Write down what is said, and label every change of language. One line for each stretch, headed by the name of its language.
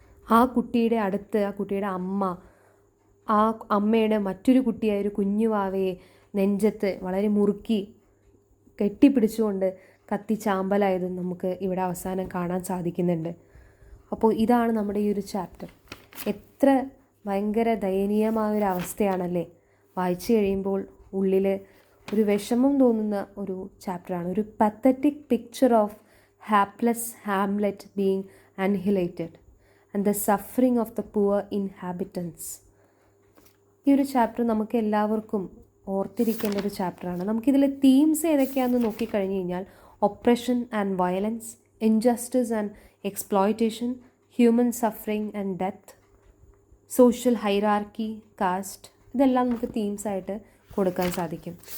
Malayalam: ആ കുട്ടിയുടെ അടുത്ത് ആ കുട്ടിയുടെ ആ അമ്മയുടെ മറ്റൊരു കുട്ടിയായ ഒരു കുഞ്ഞുവാവയെ നെഞ്ചത്ത് വളരെ മുറുക്കി കെട്ടിപ്പിടിച്ചുകൊണ്ട് കത്തിച്ചാമ്പലായതും നമുക്ക് ഇവിടെ അവസാനം കാണാൻ സാധിക്കുന്നുണ്ട്. അപ്പോൾ ഇതാണ് നമ്മുടെ ഈ ഒരു ചാപ്റ്റർ. എത്ര ഭയങ്കര ദയനീയമായൊരു അവസ്ഥയാണല്ലേ. വായിച്ചു കഴിയുമ്പോൾ ഉള്ളിൽ ഒരു വിഷമം തോന്നുന്ന ഒരു ചാപ്റ്ററാണ്.
English: ഒരു pathetic picture of hapless hamlet being annihilated and the suffering of the poor inhabitants.
Malayalam: ഈ ഒരു ചാപ്റ്റർ നമുക്ക് എല്ലാവർക്കും ഓർത്തിരിക്കേണ്ട ഒരു ചാപ്റ്ററാണ്. നമുക്കിതിലെ തീംസ് ഏതൊക്കെയാണെന്ന് നോക്കിക്കഴിഞ്ഞ് കഴിഞ്ഞാൽ oppression and violence, injustice and exploitation, human suffering and death, social hierarchy, cast, ഇതെല്ലാം നമുക്ക് തീംസായിട്ട് കൊടുക്കാൻ സാധിക്കും.